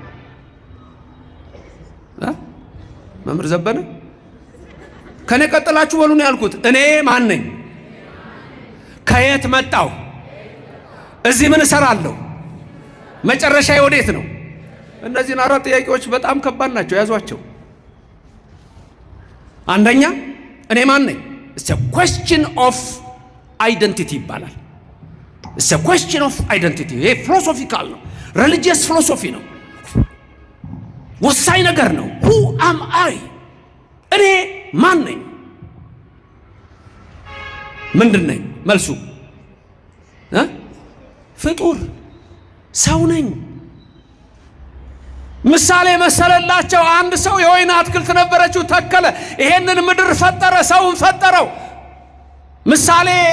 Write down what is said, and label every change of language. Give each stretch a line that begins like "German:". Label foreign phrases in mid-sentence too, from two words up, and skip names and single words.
Amharic: መምህር ዘበነ ከኔ ቀጥላችሁ በሉ ነው ያልኩት። እኔ ማን ነኝ? ከየት መጣው? እዚህ ምን እሰራለሁ? መጨረሻዬ ወዴት ነው? እነዚህን 4 ጥያቄዎች በጣም ከባድ ናቸው። ያዟቸው። አንደኛ እኔ ማን ነኝ?
English: it's a question of identity
Amharic: ይባላል።
English: it's a question of identity።
Amharic: ይሄ ፊሎሶፊካል ነው፣
English: religious philosophy
Amharic: ነው፣ ወሳኝ ነገር ነው።
English: who am I?
Amharic: እኔ ማን ነኝ? ምንድን ነኝ? መልሱ ፍጡር ሰው ነኝ። ምሳሌ መሰለላቸው። አንድ ሰው የወይን አትክልት ነበረችው፣ ተከለ፣ ይሄንን ምድር ፈጠረ፣ ሰውን ፈጠረው። ምሳሌ